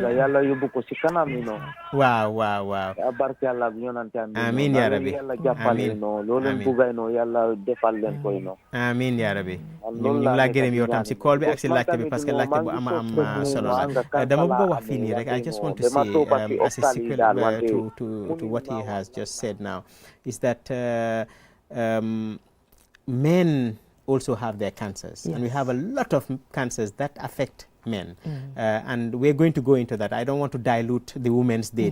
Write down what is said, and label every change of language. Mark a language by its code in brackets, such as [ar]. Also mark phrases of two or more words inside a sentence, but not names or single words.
[wo] yàlla yóbbu ko si kanam yi noonu. waaw. barke yàlla ak ñoonantaan bi. [ar] آمين يا ربي [wo] yàlla jàppale noonu loolu leen bugay noonu yàlla defal leen koy noonu. [ar] آمين يا ربي [wo] ñu ngi laa gërëm yow tam si call bi ak si laajte bi [fr] parce que [wo] laajte bu am solo la dama bëgg a wax fii nii rek [en] I just want to say as a sequel to what he has just said now is that men also have their cancers. And we have a lot of cancers that affect men. And we're going to go into that. I don't want to dilute the Women's Day.